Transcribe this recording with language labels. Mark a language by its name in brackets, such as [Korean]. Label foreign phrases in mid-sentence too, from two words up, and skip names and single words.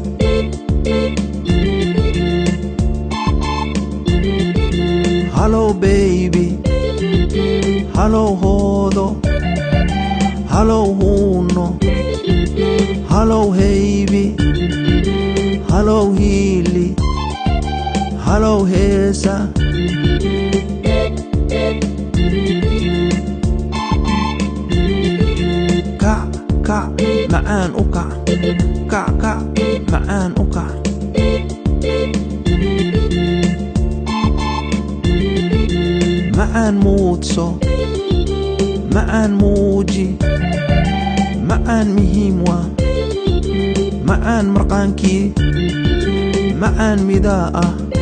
[English] hello baby [Somali] hello hoodo hello huuno hello haybi hello hiili hello heesa kac kac macaan u kac kac kac macaan u kac macaan muudso macaan muuji macaan muhiim waa macaan marqaankii macaan midaa ah